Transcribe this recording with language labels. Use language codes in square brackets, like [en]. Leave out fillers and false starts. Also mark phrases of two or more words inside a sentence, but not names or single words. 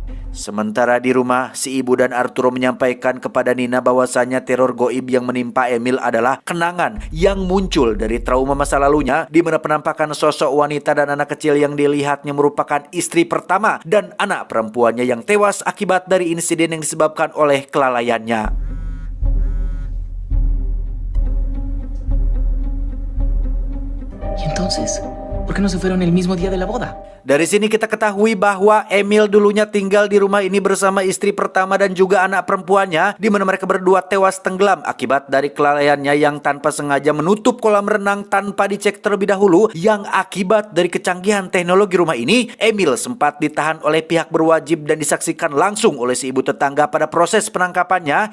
[id] Sementara di rumah, si ibu dan Arturo menyampaikan kepada Nina bahwasanya teror goib yang menimpa Emil adalah kenangan yang muncul dari trauma masa lalunya, di mana penampakan sosok wanita dan anak kecil yang dilihatnya merupakan istri pertama dan anak perempuannya yang tewas akibat dari insiden yang disebabkan oleh kelalaiannya. [es] ¿Y entonces? ¿Por qué no se fueron el mismo día de la boda? [id] Dari sini kita ketahui bahwa Emil dulunya tinggal di rumah ini bersama istri pertama dan juga anak perempuannya, di mana mereka berdua tewas tenggelam akibat dari kelalaiannya yang tanpa sengaja menutup kolam renang tanpa dicek terlebih dahulu. Yang akibat dari kecanggihan teknologi rumah ini, Emil sempat ditahan oleh pihak berwajib dan disaksikan langsung oleh si ibu tetangga pada proses penangkapannya.